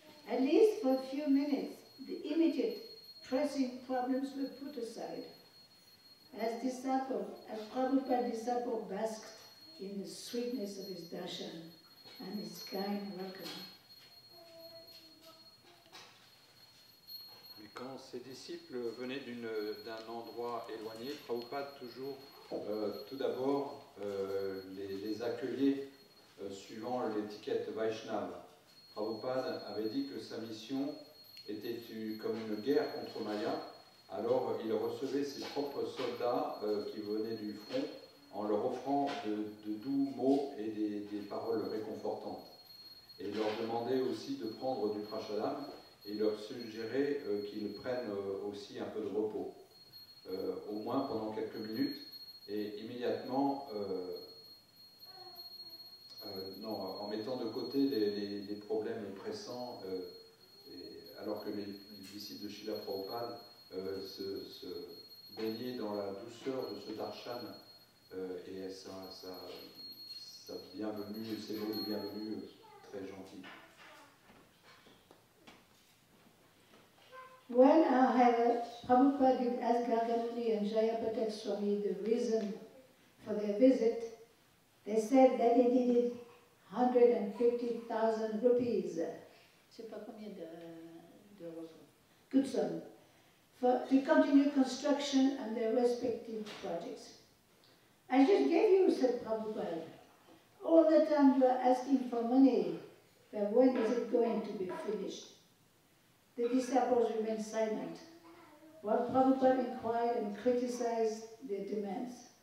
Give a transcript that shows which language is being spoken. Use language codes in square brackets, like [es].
[en] At least for a few minutes, the immediate pressing problems were put aside. As Prabhupada's disciple basked in the sweetness of his darshan and his kind welcome. [fr] Mais quand ses disciples venaient d'un endroit éloigné, Prabhupada tout d'abord les accueillait suivant l'étiquette Vaishnava. Prabhupada avait dit que sa mission était comme une guerre contre Maya, alors il recevait ses propres soldats qui venaient du front en leur offrant de doux mots et des paroles réconfortantes. Et il leur demandait aussi de prendre du prasadam et il leur suggérait qu'ils prennent aussi un peu de repos, au moins pendant quelques minutes, et immédiatement, en mettant de côté les problèmes pressants, alors que les disciples de Srila Prabhupada se baignaient dans la douceur de ce darshan et sa bienvenue, ces mots de bienvenue très gentils. [en] When, however, Prabhupada did ask Gargamuni and Jayapatak Swami the reason for their visit, they said that they needed 150,000 rupees. [fr] Je ne sais pas combien d'euros. [en] Good sum. To continue construction on their respective projects. I just gave you, said Prabhupada. All the time you are asking for money, but when is it going to be finished? The disciples remained silent, while Prabhupada inquired and criticized their demands.